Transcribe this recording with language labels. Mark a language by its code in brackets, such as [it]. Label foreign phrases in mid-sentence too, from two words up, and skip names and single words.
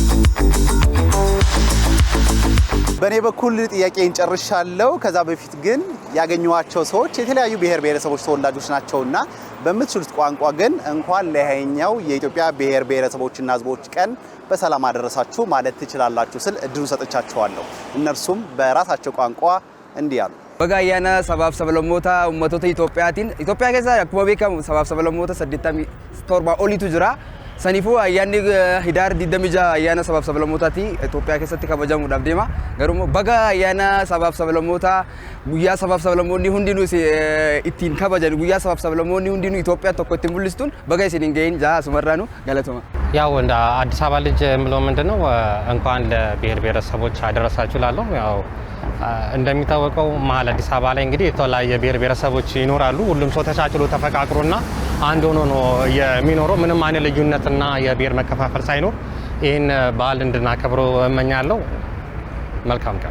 [am] በእኔ በኩል ጥያቄን ጨርሻለሁ። ከዛ በፊት ግን ያገኘኋቸው ሰዎች የተለያዩ ብሔር ብሔረሰቦች ተወላጆች ናቸውና በምትችሉት ቋንቋ ግን እንኳን ለሃያኛው የኢትዮጵያ ብሔር ብሔረሰቦችና ሕዝቦች ቀን በሰላም አደረሳችሁ ማለት ትችላላችሁ ስል እድሉ ሰጥቻችኋለሁ። እነርሱም በራሳቸው ቋንቋ እንዲህ አሉ። [om] Bagaayana sabab sabalamoota ummatoota Itoophiyaa keessa akkuma beekamu sabab sabalamoota 87 olitu jira. Saniifuu ayyaanni Hidaar 26 ayyaana sabab sablamootaati Itoophiyaa keessatti kabajamuudhaaf deema. Garuu baga ayyaana sabab sablamoota guyyaa sabab sablamoonni hundinuu ittiin kabajan guyyaa sabab sablamoonni hundinuu Itoophiyaa tokko ittiin mul'istuun baga isin ga'een jaa sumarraanu galatoma. [am] ያው እንደ አዲስ አበባ ልጅ የምለው ምንድነው እንኳን ለብሔር ብሔረሰቦች አደረሳችሁ ላለሁ ያው እንደሚታወቀው መሀል አዲስ አበባ ላይ እንግዲህ የተለያየ ብሔር ብሔረሰቦች ይኖራሉ። ሁሉም ሰው ተቻችሎ ተፈቃቅሮና አንድ ሆኖ ነው የሚኖረው። ምንም አይነት ልዩነትና የብሔር መከፋፈል ሳይኖር ይህን በዓል እንድናከብረው እመኛለሁ። መልካም ቀን።